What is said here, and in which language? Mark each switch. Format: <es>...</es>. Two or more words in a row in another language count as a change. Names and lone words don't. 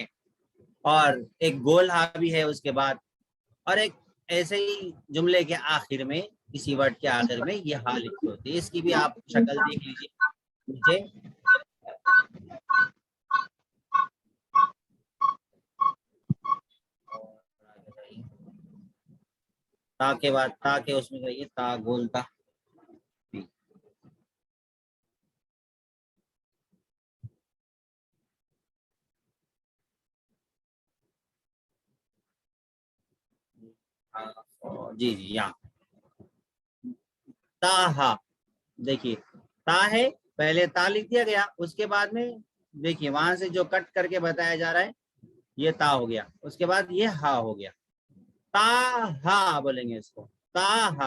<ur>اور ایک گول ہا بھی ہے اس کے بعد، اور ایک ایسے ہی جملے کے آخر میں، کسی ورڈ کے آخر میں یہ ہا لکھی ہوتی ہے. اس کی بھی آپ شکل دیکھ لیجیے نیچے. تا کے بعد تا کے اس میں کہیے تا گول تا. جی جی یہاں تا ہا، دیکھیے تا ہے، پہلے تا لکھ دیا گیا، اس کے بعد میں دیکھیے وہاں سے جو کٹ کر کے بتایا جا رہا ہے یہ تا ہو گیا، اس کے بعد یہ ہا ہو گیا. تا ہا بولیں گے اس کو، تا ہا.</ur>